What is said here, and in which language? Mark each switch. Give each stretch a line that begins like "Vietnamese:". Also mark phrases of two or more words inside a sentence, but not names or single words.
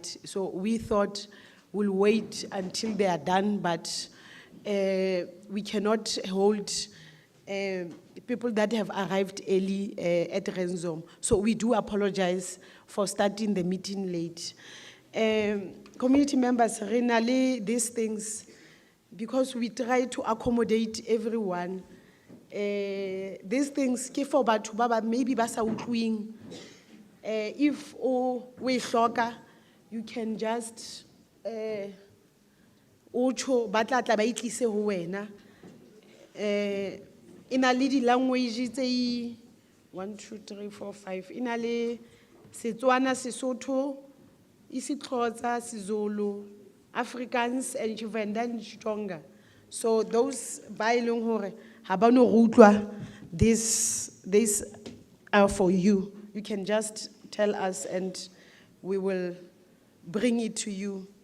English: So we thought we'll wait until they are done, but we cannot hold people that have arrived early at Renzom. So we do apologize for starting the meeting late. Community members, renally these things, because we try to accommodate everyone. These things,
Southern Sotho: ke for batho ba ba maybe ba sa utlwing.
English: If we
Southern Sotho: hloka,
English: you can just
Southern Sotho: utsho ba tla tla ba itlise ho wena. Ina le di language tse 1 2 3 4 5, ina le Setswana, Sesotho, isiXhosa, siZulu,
English: Afrikaans and Tshivenda and Xitsonga. So those
Southern Sotho: ba e leng hore ha ba no go utlwa,
English: these are for you. You can just tell us and we will bring it to you.